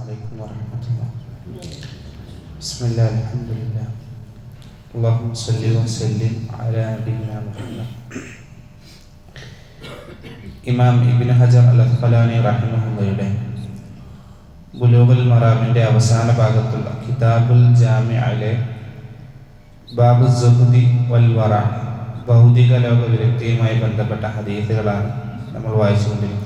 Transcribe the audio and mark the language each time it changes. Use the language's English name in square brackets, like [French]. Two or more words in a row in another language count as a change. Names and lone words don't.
[Arabic] ورحمة الله. بسم الله الحمد لله اللهم صل وسلم على نبينا محمد. [Malayalam] ഇമാം ഇബ്നു ഹജർ അൽ അസ്ഖലാനി റഹിമഹുള്ളയുടെ ബുലൂഗുൽ മറാമിന്റെ അവസാന ഭാഗത്തുള്ള കിതാബുൽ ജാമിഅയിലെ ബാബു സുഹ്ദി വൽ വറ, ഭൗതിക ലോക വിരക്തിയുമായി ബന്ധപ്പെട്ട ഹദീസുകളാണ് നമ്മൾ വായിച്ചുകൊണ്ടിരിക്കുന്നത്.